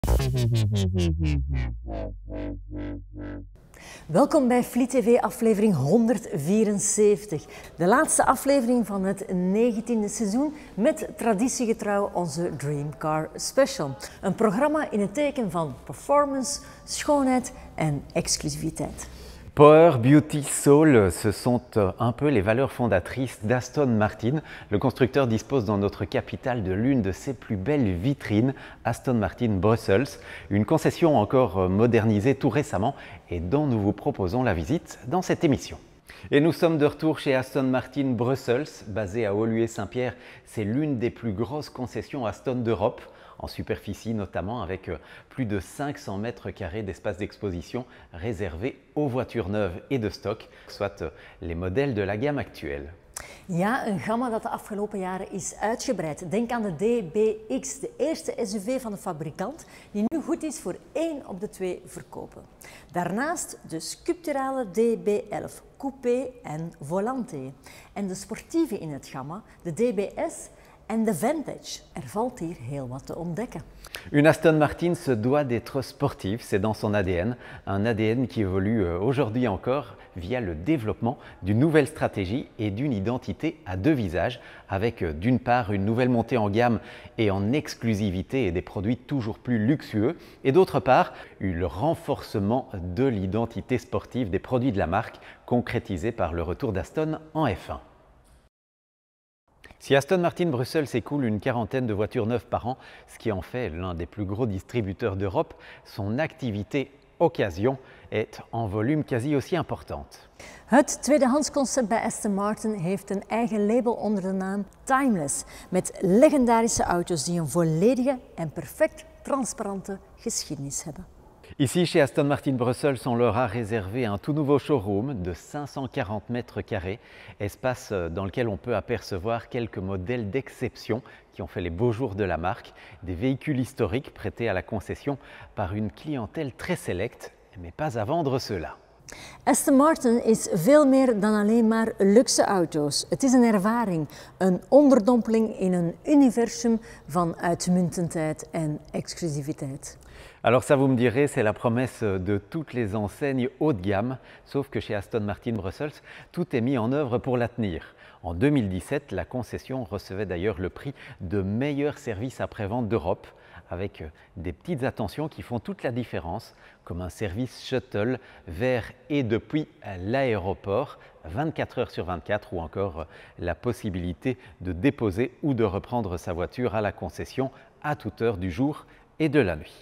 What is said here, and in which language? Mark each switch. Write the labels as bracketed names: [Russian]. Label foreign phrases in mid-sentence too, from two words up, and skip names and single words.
[Dutch] Welkom bij Fleet TV aflevering 174. De laatste aflevering van het 19e seizoen met traditiegetrouw onze Dream Car Special. Een programma in het teken van performance, schoonheid en exclusiviteit. [English] Power, Beauty, Soul, [French] ce sont un peu les valeurs fondatrices d'Aston Martin. Le constructeur dispose dans notre capitale de l'une de ses plus belles vitrines, Aston Martin Brussels, une concession encore modernisée tout récemment et dont nous vous proposons la visite dans cette émission. Et nous sommes de retour chez Aston Martin Brussels, basée à Woluwe-Saint-Pierre. C'est l'une des plus grosses concessions Aston d'Europe, en superficie notamment, avec plus de 500 mètres carrés d'espace d'exposition réservés aux voitures neuves et de stock, soit les modèles de la gamme actuelle. [Dutch] Ja, een gamma dat de afgelopen jaren is uitgebreid. Denk aan de DBX, de eerste SUV van de fabrikant, die nu goed is voor 1 op de 2 verkopen. Daarnaast de sculpturale DB11, coupé en volante. En de sportieve in het gamma, de DBS en de Vantage. Er valt hier heel wat te ontdekken. [French] Une Aston Martin se doit d'être sportive, c'est dans son ADN, un ADN qui évolue aujourd'hui encore via le développement d'une nouvelle stratégie et d'une identité à 2 visages, avec d'une part une nouvelle montée en gamme et en exclusivité et des produits toujours plus luxueux, et d'autre part le renforcement de l'identité sportive des produits de la marque, concrétisé par le retour d'Aston en F1. Si Aston Martin Brussels écoule une quarantaine de voitures neuves par an, ce qui en fait l'un des plus gros distributeurs d'Europe, son activité occasion est en volume quasi aussi importante. [Dutch] Het tweedehandsconcept bij Aston Martin heeft een eigen label onder de naam Timeless, met legendarische auto's die een volledige en perfect transparante geschiedenis hebben. [French] Ici, chez Aston Martin Brussels, on leur a réservé un tout nouveau showroom de 540 mètres carrés, espace dans lequel on peut apercevoir quelques modèles d'exception qui ont fait les beaux jours de la marque, des véhicules historiques prêtés à la concession par une clientèle très sélecte, mais pas à vendre ceux-là. [Dutch] Aston Martin is veel meer dan alleen maar luxe auto's. Het is een ervaring, een onderdompeling in een universum van uitmuntendheid en exclusiviteit. [French] Alors ça, vous me direz, c'est la promesse de toutes les enseignes haut de gamme, sauf que chez Aston Martin Brussels, tout est mis en œuvre pour la tenir. En 2017, la concession recevait d'ailleurs le prix de meilleur service après-vente d'Europe, avec des petites attentions qui font toute la différence, comme un service shuttle vers et depuis l'aéroport, 24 heures sur 24, ou encore la possibilité de déposer ou de reprendre sa voiture à la concession à toute heure du jour et de la nuit.